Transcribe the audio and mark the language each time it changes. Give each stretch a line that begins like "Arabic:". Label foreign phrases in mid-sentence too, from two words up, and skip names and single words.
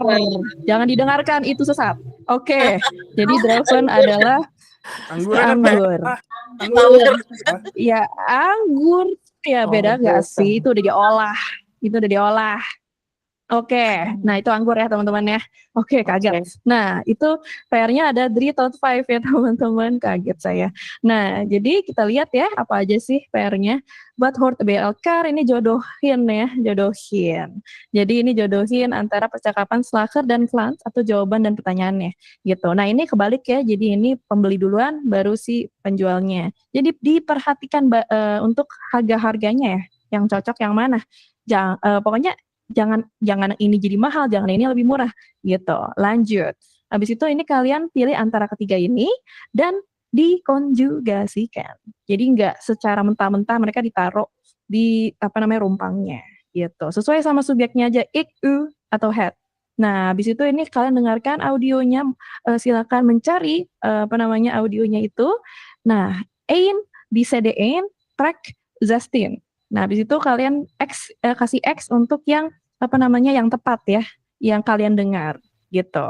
Indonesian: Jangan didengarkan, itu sesat. Oke, jadi Drauven adalah Anggur kan anggur. Anggur. Ya, anggur. Ya, beda gak sih? Itu udah diolah. Oke, nah itu anggur ya teman-teman ya. Oke, kaget. Nah, itu PR-nya ada
English: 3 out of 5
Indonesian: ya teman-teman. Kaget saya. Nah, jadi kita lihat ya apa aja sih PR-nya. Buat Hort BLK ini jodohin. Jadi ini jodohin antara percakapan slacker dan klans atau jawaban dan pertanyaannya gitu. Nah, ini kebalik ya. Jadi ini pembeli duluan baru si penjualnya. Jadi diperhatikan untuk harga-harganya ya. Yang cocok yang mana. Pokoknya jangan ini jadi mahal, jangan ini lebih murah gitu. Lanjut. Habis itu ini kalian pilih antara ketiga ini dan dikonjugasikan. Jadi nggak secara mentah-mentah mereka ditaruh di rumpangnya gitu. Sesuai sama subjeknya aja,
Dutch: ik, u,
Indonesian: atau het. Nah, habis itu ini kalian dengarkan audionya, silakan mencari audionya itu. Nah, ein di CD-ein track 16. Nah, habis itu kalian kasih X untuk yang yang tepat ya, yang kalian dengar gitu.